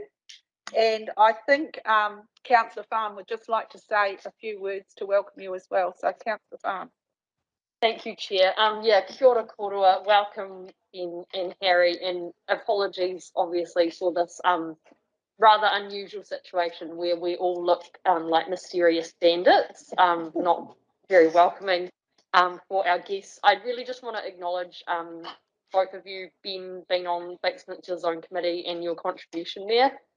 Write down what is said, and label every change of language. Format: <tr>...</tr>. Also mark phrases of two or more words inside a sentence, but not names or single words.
<en>And I think Councillor Farm would just like to say a few words to welcome you as well. So Councillor Farm. Thank you, Chair. Yeah,</en> <mi>kia ora korua,</mi> <en>welcome in Harry, and apologies obviously for this rather unusual situation where we all look like mysterious bandits, not very welcoming for our guests. I really just want to acknowledge both of you, Ben, being on Banks Peninsula Zone Committee and your contribution there.</en>